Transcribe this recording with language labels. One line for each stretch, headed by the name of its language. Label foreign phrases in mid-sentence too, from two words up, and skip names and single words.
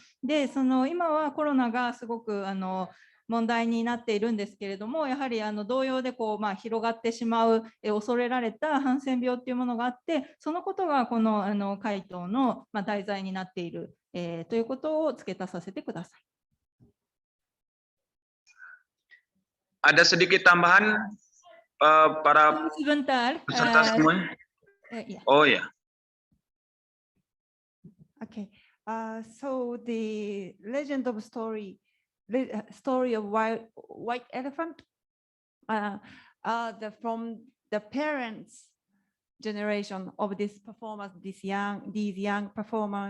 Japanese: で今はコロナがすごく問題になっているんですけれども、やはり同様で広がってしまう恐れられたハンセン病っていうものがあって、そのことがこの回答の題材になっている、ということを付け足させてください。
Indonesian: Ada sedikit tambahan para Sebentar. peserta semuanya.
English: Yeah. Oh ya. Okay. So the legend of story of white elephant, from the parents' generation of this performance, these young performers.